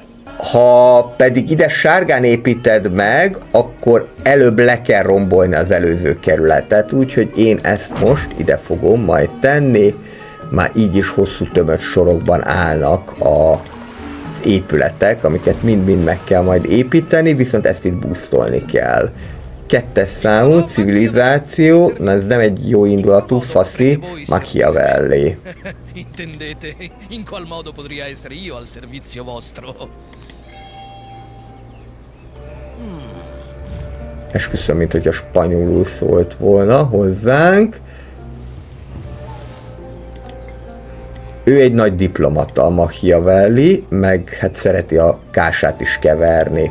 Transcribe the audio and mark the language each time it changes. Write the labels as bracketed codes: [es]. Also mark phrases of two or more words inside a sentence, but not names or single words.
[hu] Ha pedig ide sárgán építed meg, akkor előbb le kell rombolni az előző kerületet, úgyhogy én ezt most ide fogom majd tenni. Már így is hosszú tömött sorokban állnak az épületek, amiket mind-mind meg kell majd építeni, viszont ezt itt boostolni kell. 2. számú civilizáció, na ez nem egy jó indulatú, faszi, Machiavelli. [it] Intendete in qual modo potrei essere io al servizio vostro? [hu] Esküszöm, mint hogyha spanyolul szólt volna hozzánk. Ő egy nagy diplomata, a Machiavelli, meg hát szereti a kását is keverni.